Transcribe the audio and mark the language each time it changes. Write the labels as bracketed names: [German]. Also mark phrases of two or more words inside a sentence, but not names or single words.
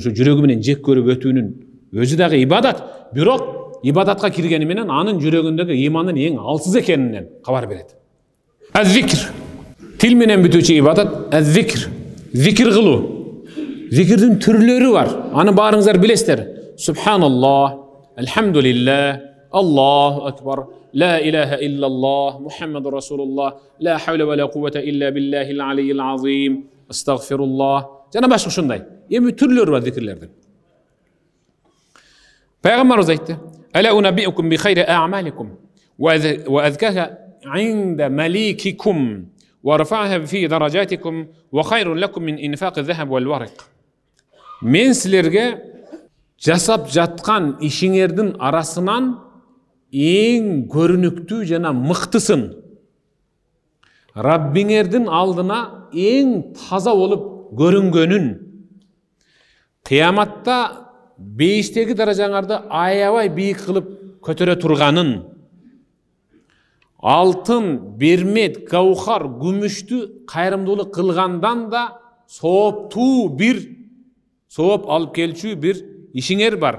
[Kyrgyz] Şu жүрөгү менен жек көрүп өтүүнүн өзү дагы ибадат. Бирок ибадатка киргени менен анын жүрөгүндөгү имандын эң алсыз экенинен кабар берет. Az-zikr. Тил менен бүтүүчү ибадат az-zikr. Зикир кылуу. Зикирдин түрлөрү бар. Аны баарыңыздар билесиздер. [Arabic] سبحان الله، الحمد لله، الله أكبر، لا إله إلا الله، محمد رسول الله، لا حول ولا قوة إلا بالله العلي العظيم, [Kyrgyz] астагфируллах. Жана башка ушундай. Эми түрлөрү бар зикирлердин. Пайгамбарыбыз айтты: [Arabic] "ألا أنبئكم بخير أعمالكم وأزكاها عند مليككم وأرفعها في درجاتكم وخير لكم من إنفاق الذهب والورق." [Kyrgyz] Мен силерге жасап жаткан ишиңердин арасынан эң көрүнүктүү жана мыктысын, Раббиңердин алдына эң таза болуп көрүнгөнүн, кыяматта бейиштеги даражаңарды аябай бийик кылып көтөрө турганын, алтын, бермет, гаухар, күмүштү кайрымдуулук кылгандан да сооптуу бир сооп алып келчү бир ишиңер бар.